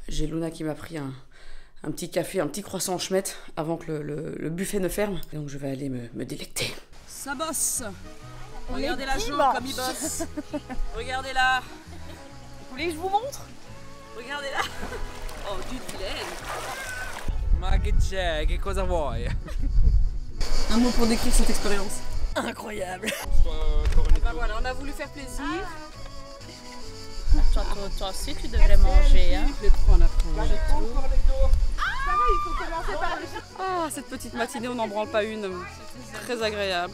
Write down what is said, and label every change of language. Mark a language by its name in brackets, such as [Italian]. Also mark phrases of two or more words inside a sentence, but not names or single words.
[French] J'ai Luna qui m'a pris un petit café, un petit croissant en chemette avant que le buffet ne ferme. Et donc, je vais aller me délecter. Ça bosse. Regardez la jambe comme il bosse. Regardez là. Vous voulez que je vous montre? Regardez là. Oh, du plaid. [Italian] Ma che c'è? Che cosa vuoi? [French] Un mot pour décrire cette expérience. Incroyable. Voilà, on a voulu faire plaisir. Toi aussi, tu devrais manger. Hein. Je vais prendre après. Ça va, il faut commencer par le... Ah, cette petite matinée, on n'en branle pas une. Très agréable.